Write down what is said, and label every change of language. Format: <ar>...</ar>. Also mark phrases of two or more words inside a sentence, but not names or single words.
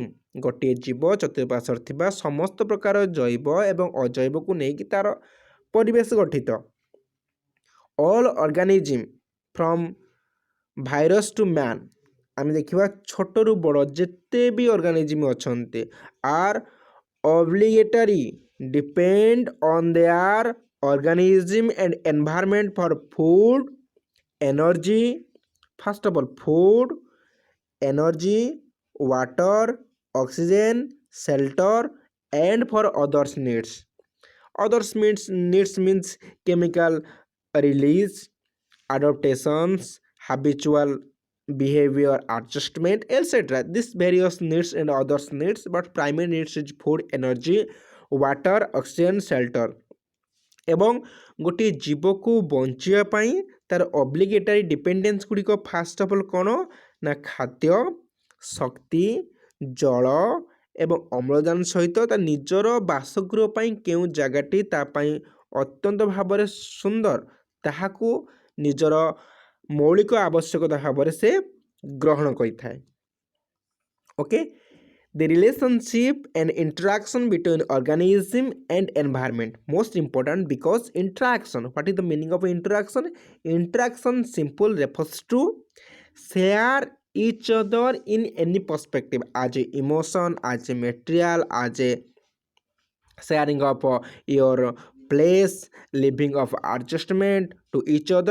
<or>ଗୋଟିଏ ଜୀବ ଚତୁଃପାର୍ଶ୍ୱରେ ଥିବା ସମସ୍ତ ପ୍ରକାର ଜୈବ ଏବଂ ଅଜୈବକୁ ନେଇକି ତା'ର ପରିବେଶ ଗଠିତ।</or> <en>all organism from virus to man.</en> <or>ଆମେ ଦେଖିବା ଛୋଟରୁ ବଡ଼ ଯେତେ ବି ଅର୍ଗାନିଜିମ୍ ଅଛନ୍ତି</or> <en>ଆର୍ obligatory depend on their organism and environment for food, energy, first of all food, energy, water, oxygen, shelter and for others needs. Others needs means chemical release, adaptations, habitual behavior adjustment, etc. This various needs and others needs, but primary needs is food, energy, water, oxygen, shelter.</en> <or>ଏବଂ ଗୋଟିଏ ଜୀବକୁ ବଞ୍ଚିବା ପାଇଁ ତାର</or> <en>obligatory dependence</en> <or>ଗୁଡ଼ିକ</or> <en>first of all</en> <or>କ'ଣ ନା ଖାଦ୍ୟ, ଶକ୍ତି, ଜଳ ଏବଂ ଅମ୍ଳଜାନ ସହିତ ତା ନିଜର ବାସଗୃହ ପାଇଁ କେଉଁ ଜାଗାଟି ତା ପାଇଁ ଅତ୍ୟନ୍ତ ଭାବରେ ସୁନ୍ଦର ତାହାକୁ ନିଜର ମୌଳିକ ଆବଶ୍ୟକତା ଭାବରେ ସେ ଗ୍ରହଣ କରିଥାଏ। ଓକେ,</or> <en>the relationship and interaction between organism and environment most important because interaction, what is the meaning of interaction? Interaction simple refers to share each other in any perspective, as a emotion, as a material, as a sharing of your place, living of adjustment to each other.</en>